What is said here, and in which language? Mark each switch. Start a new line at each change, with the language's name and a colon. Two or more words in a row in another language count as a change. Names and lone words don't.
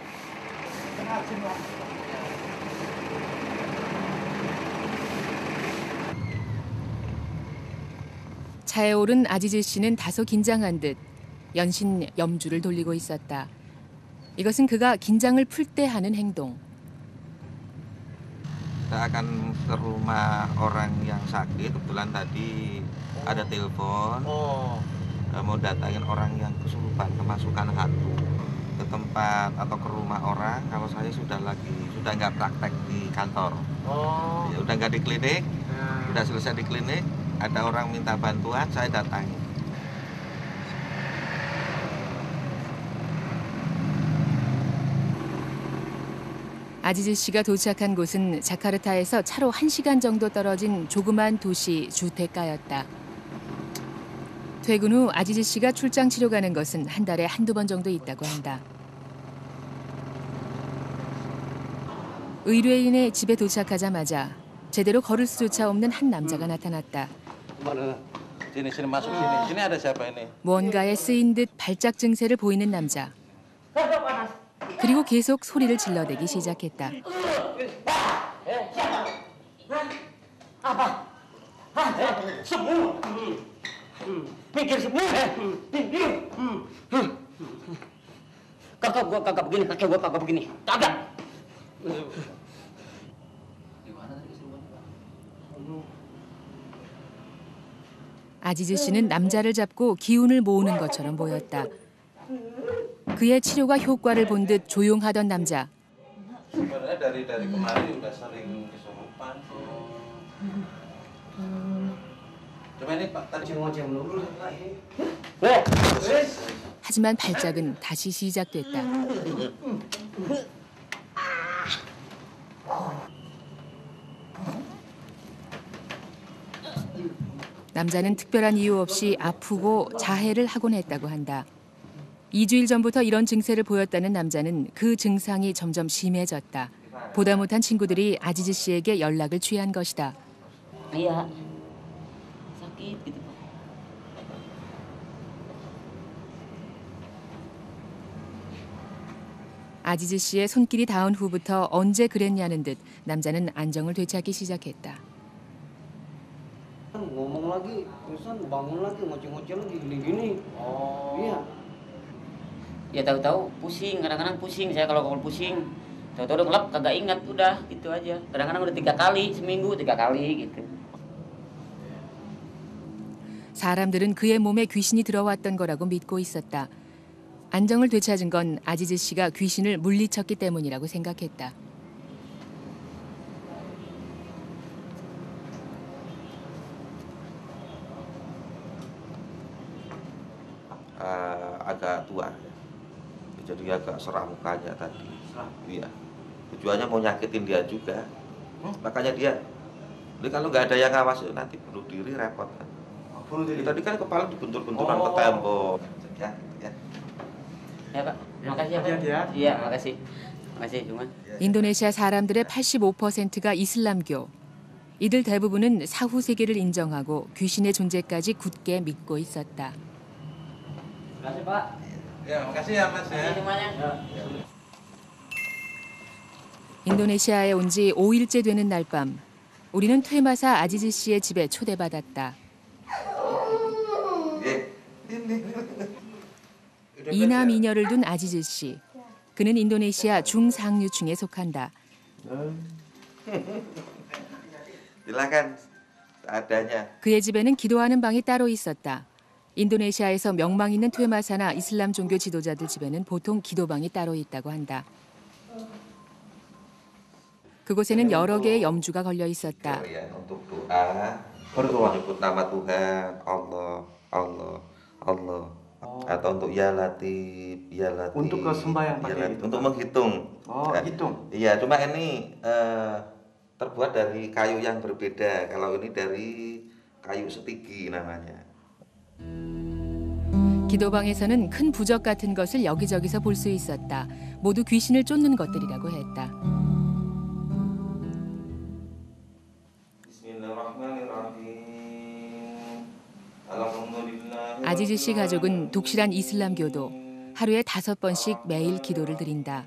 Korean: 차에 오른 아지즈 씨는 다소 긴장한 듯 연신 염주를 돌리고 있었다. 이것은 그가 긴장을 풀 때 하는 행동.
Indonesian: Kita akan ke rumah orang yang sakit. Kebetulan tadi ada telepon mau datangin orang yang kesurupan, kemasukan hantu ke tempat atau ke rumah orang. Kalau saya sudah nggak praktek di kantor, ya udah nggak di klinik, udah selesai di klinik. Ada orang minta bantuan, saya datangi.
Korean: 아지즈 씨가 도착한 곳은 자카르타에서 차로 1시간 정도 떨어진 조그만 도시 주택가였다. 퇴근 후 아지즈 씨가 출장 치료 가는 것은 한 달에 한두 번 정도 있다고 한다. 의뢰인의 집에 도착하자마자 제대로 걸을 수조차 없는 한 남자가 나타났다.
Indonesian: Sini masuk sini. Sini ada siapa ini?
Korean: 무언가에 쓰인 듯 발작 증세를 보이는 남자. 그리고 계속 소리를 질러대기 시작했다.
Indonesian: Mikir semua. Kakak gua kagak begini, kakek gua kagak begini. Kagak.
Korean: 아지즈 씨는 남자를 잡고 기운을 모으는 것처럼 보였다. 그의 치료가 효과를 본 듯 조용하던 남자.
Indonesian: Sebenarnya dari kemarin udah sering kesurupan. Coba ini Pak tadi dulu.
Korean: 하지만 발작은 다시 시작됐다. 남자는 특별한 이유 없이 아프고 자해를 하곤 했다고 한다. 2주일 전부터 이런 증세를 보였다는 남자는 그 증상이 점점 심해졌다. 보다 못한 친구들이 아지즈 씨에게 연락을 취한 것이다.
Indonesian: Iya. Sakit gitu, Pak.
Korean: 아지즈 씨의 손길이 닿은 후부터 언제 그랬냐는 듯 남자는 안정을 되찾기 시작했다.
Indonesian: Ngomong lagi, terusan bangun lagi, ngoceh-ngoceh lagi gini-gini. Iya. Ya tahu-tahu pusing, kadang-kadang pusing saya kalau pusing. Tahu-tahu udah ngelap kagak ingat udah gitu aja. Kadang-kadang udah 3 kali seminggu 3 kali gitu.
Korean: 사람들은 그의 몸에 귀신이 들어왔던 거라고 믿고 있었다. 안정을 되찾은 건 아지즈 씨가 귀신을 물리쳤기 때문이라고 생각했다.
Indonesian: Agak tua, jadi agak seram mukanya tadi. Iya, tujuannya mau nyakitin dia juga. Makanya dia, jadi kalau nggak ada yang ngawas nanti bunuh diri repot kan. Bunuh diri. Tadi kan kepala dibentur-benturan ke tembok. Ya. Ya Pak, makasih ya Pak. Iya, makasih. Makasih cuma.
Korean: 인도네시아 사람들의 85%가 이슬람교. 이들 대부분은 사후 세계를 인정하고 귀신의 존재까지 굳게 믿고 있었다.
Indonesian: Makasih Pak. Ya, makasih ya Mas ya. Semuanya.
Korean: 인도네시아에 온 지 5일째 되는 날 밤, 우리는 퇴마사 아지즈 씨의 집에 초대받았다. 이남 이녀를 둔 아지즈 씨. 그는 인도네시아 중상류층에 속한다.
Indonesian: Silakan seadanya.
Korean: 그의 집에는 기도하는 방이 따로 있었다. 인도네시아에서 명망 있는 퇴마사나 이슬람 종교 지도자들 집에는 보통 기도방이 따로 있다고 한다. 그곳에는 여러 개의 염주가 걸려 있었다.
Indonesian: Untuk doa, menyebut nama Tuhan, Allah, Allah, Allah. Atau untuk
Arabic: يا لطيف, يا لطيف.
Indonesian: Untuk ke sembahyang pakai itu. Untuk menghitung. Oh, hitung. Iya, cuma ini terbuat dari kayu yang berbeda. Kalau ini dari kayu setigi namanya.
Korean: 기도방에서는 큰 부적 같은 것을 여기저기서 볼 수 있었다. 모두 귀신을 쫓는 것들이라고 했다. 아지즈 씨 가족은 독실한 이슬람교도 하루에 5번씩 매일 기도를 드린다.